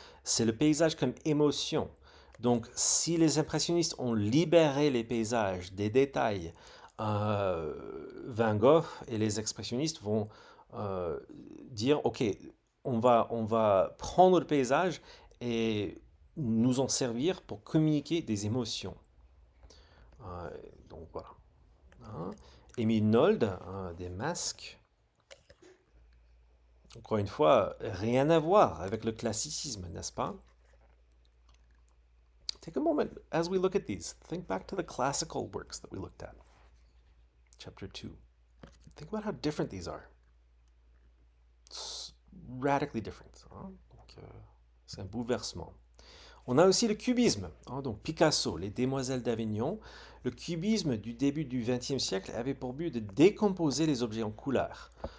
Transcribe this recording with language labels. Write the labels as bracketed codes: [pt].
[fr] C'est le paysage comme émotion. Donc si les impressionnistes ont libéré les paysages des détails, Van Gogh et les expressionnistes vont dire, ok, on va prendre le paysage et nous en servir pour communiquer des émotions. Euh, donc voilà. Hein. Émile Nolde, des masques. Encore une fois, rien à voir avec le classicisme, n'est-ce pas? [en] Take a moment as we look at these. Think back to the classical works that we looked at. Chapter 2. Think about how different these are. It's radically different. Hein? [fr] Donc, c'est un bouleversement. On a aussi le cubisme, hein, donc Picasso, les Demoiselles d'Avignon. Le cubisme du début du XXe siècle avait pour but de décomposer les objets en couleurs.